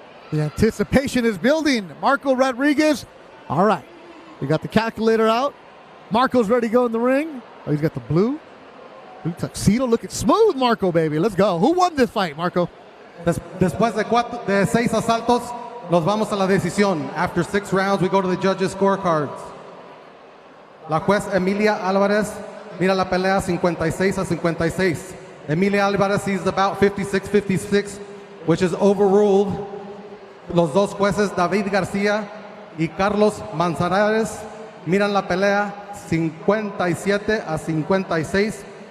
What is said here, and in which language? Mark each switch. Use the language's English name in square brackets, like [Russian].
[English] The anticipation is building. Marco Rodriguez. All right. We got the calculator out. Marco's ready to go in the ring. Oh, he's got the blue tuxedo. Looking smooth, Marco, baby. Let's go. Who won this fight, Marco? [Spanish] Después de 6 asaltos, nos vamos a la decisión. [English] After 6 rounds, we go to the judges' scorecards. [Spanish] La juez Emilia Álvarez mira la pelea 56-56. [English] Emilia Álvarez sees the bout 56-56, which is overruled. [Spanish] Los dos jueces, David García y Carlos Manzanares, miran la pelea 57-56.